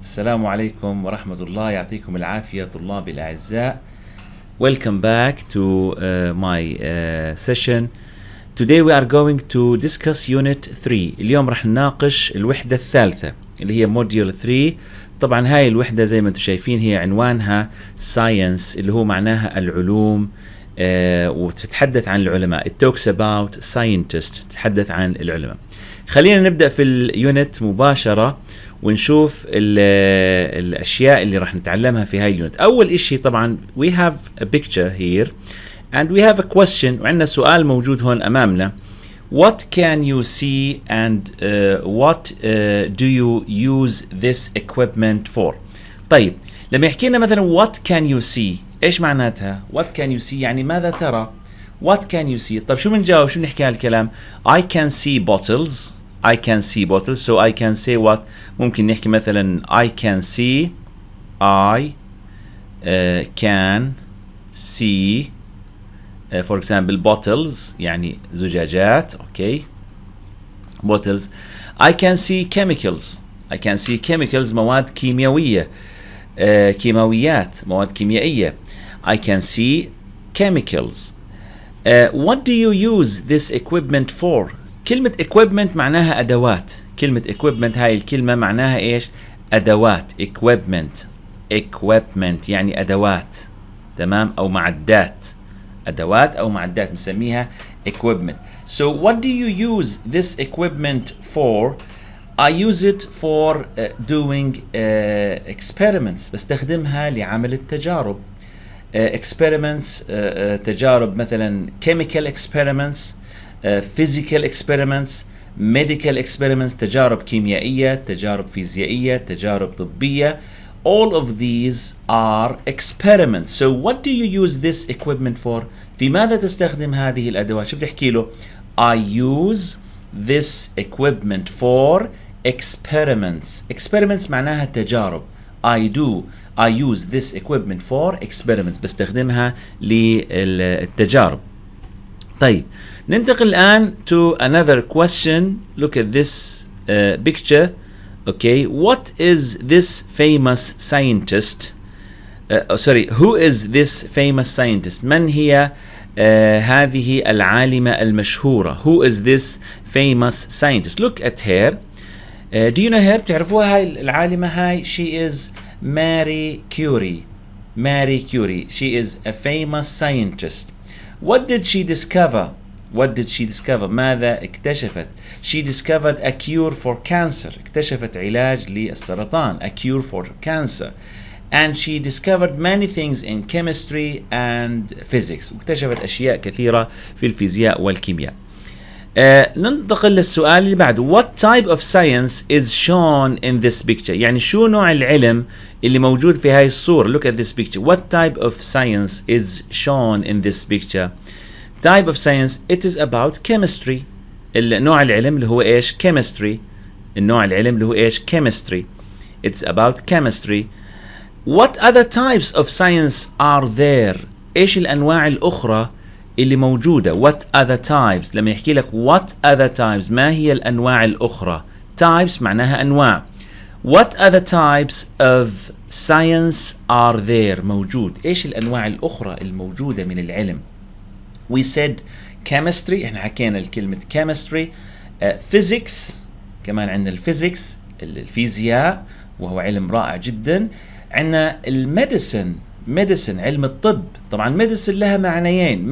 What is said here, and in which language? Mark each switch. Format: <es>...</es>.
<ar>السلام عليكم ورحمة الله يعطيكم العافية طلابي الأعزاء.</ar> <en>Welcome back to my session. Today we are going to discuss unit 3.</en> <ar>اليوم رح نناقش الوحدة الثالثة اللي هي module 3. طبعا هاي الوحدة زي ما انتم شايفين هي عنوانها science اللي هو معناها العلوم وتتحدث عن العلماء.</ar> <en>It talks about scientists.</en> <ar>تتحدث عن العلماء. خلينا نبدأ في اليونت مباشرة ونشوف الأشياء اللي راح نتعلمها في هاي اليونت. أول إشي طبعا</ar> <en>we have a picture here and we have a question</en> <ar>وعندنا سؤال موجود هون أمامنا.</ar> <en>What can you see and what do you use this equipment for؟</en> <ar>طيب لما يحكي لنا مثلا</ar> <en>what can you see</en> <ar>إيش معناتها؟</ar> <en>What can you see</en> <ar>يعني ماذا ترى؟</ar> <en>What can you see؟</en> <ar>طيب شو بنجاوب؟ شو بنحكي هالكلام؟</ar> <en>I can see bottles. I can see bottles. So I can say what؟</en> <ar>ممكن نحكي مثلا</ar> <en>I can see. I can see for example bottles</en> <ar>يعني زجاجات.</ar> <en>Okay. Bottles. I can see chemicals. I can see chemicals</en> <ar>مواد كيميائية. كيماويات مواد كيميائية.</ar> <en>I can see chemicals. What do you use this equipment for؟ كلمة equipment</en> <ar>معناها أدوات. كلمة equipment هاي الكلمة معناها إيش؟ أدوات. equipment يعني أدوات. تمام؟ أو معدات. أدوات أو معدات نسميها equipment.</ar> <en>So what do you use this equipment for؟ I use it for doing experiments.</en> <ar>بستخدمها لعمل التجارب. experiments تجارب مثلا</ar> <en>chemical experiments, physical experiments, medical experiments</en> <ar>تجارب كيميائية, تجارب فيزيائية, تجارب طبية.</ar> <en>All of these are experiments. So what do you use this equipment for؟</en> <ar>في ماذا تستخدم هذه الأدوات؟ شو بتحكي له؟</ar> <en>I use this equipment for experiments.</en> <ar>experiments معناها تجارب.</ar> <en>I use this equipment for experiments.</en> <ar>بستخدمها للتجارب. طيب ننتقل الآن</ar> <en>to another question. Look at this picture. Okay, what is this famous scientist? Who is this famous scientist?</en> <ar>من هي هذه العالمة المشهورة?</ar> <en>Who is this famous scientist? Look at her. Do you know her؟</en> <ar>بتعرفوها هاي العالمة هاي؟</ar> <en>She is Marie Curie. Marie Curie. She is a famous scientist. What did she discover? What did she discover?</en> <ar>ماذا اكتشفت؟</ar> <en>She discovered a cure for cancer.</en> <ar>اكتشفت علاج للسرطان.</ar> <en>A cure for cancer. And she discovered many things in chemistry and physics.</en> <ar>واكتشفت أشياء كثيرة في الفيزياء والكيمياء. ننتقل للسؤال اللي بعده.</ar> <en>What type of science is shown in this picture؟</en> <ar>يعني شو نوع العلم اللي موجود في هاي الصورة؟</ar> <en>Look at this picture. What type of science is shown in this picture؟ Type of science it is about chemistry.</en> <ar>النوع العلم اللي هو إيش؟ chemistry. النوع العلم اللي هو إيش؟ chemistry.</ar> <en>It's about chemistry. What other types of science are there؟</en> <ar>إيش الأنواع الأخرى اللي موجودة؟</ar> <en>What other types؟ لما يحكي لك what other types</en> <ar>ما هي الأنواع الأخرى؟</ar> <en>types</en> <ar>معناها أنواع.</ar> <en>What other types of science are there؟</en> <ar>موجود. إيش الأنواع الأخرى الموجودة من العلم؟</ar> <en>We said chemistry.</en> <ar>إحنا حكينا الكلمة chemistry. physics كمان عندنا الفيزيكس الفيزياء وهو علم رائع جدا. عندنا الميديسن. ميديسن علم الطب. طبعا ميديسن لها معنيين.</ar>